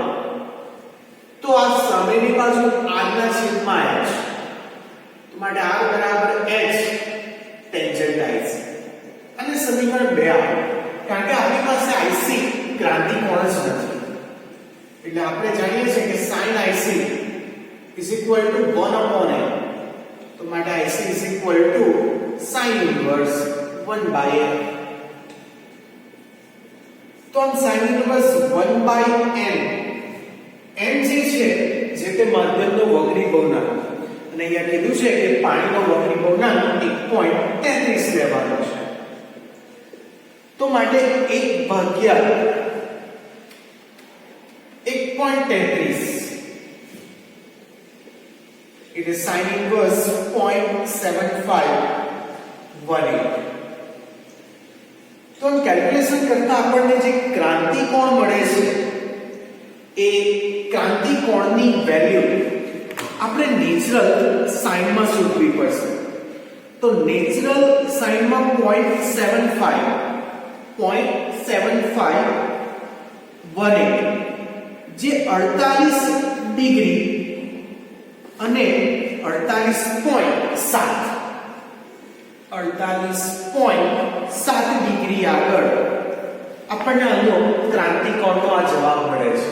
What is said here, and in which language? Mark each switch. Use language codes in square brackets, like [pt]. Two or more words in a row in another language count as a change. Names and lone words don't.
[gu] તો આ સામેની બાજુ r ના છેદમાં h, તો માટે r બરાબર h ટેન્જન્ટ IC. અને સમીકરણ 2 આપો, કારણ કે આપણી પાસે IC ક્રાંતિકોણ જ નથી, એટલે આપણે જાણીએ છીએ કે [en] sin IC is equal to 1 upon n. [gu] તો માટે [en] IC is equal to sin inverse 1 by n. [gu] તો આમ [en] sin inverse 1 by n, [gu] n જે છે જે તે માધ્યમનો વક્રી ભવનાંક, અને અહીંયા કીધું છે કે પાણીનો વક્રી ભવનાંક 1.33 લેવાનો છે. તો માટે 1 ભાગ્યા 1.33 [en] it is sin inverse 0.7518. [gu] તો કેલ્ક્યુલેશન કરતા આપણને જે ક્રાંતિકોણ મળે છે એ ક્રાંતિકોણની વેલ્યુ આપણે [en] natural sineમાં [gu] શોધવી પડશે. તો [en] natural sineમાં [gu] 0.7518 જે 48 ડિગ્રી અને 48.7 ડિગ્રી આગળ આપણને આનો ક્રાંતિકોણનો આ જવાબ મળે છે.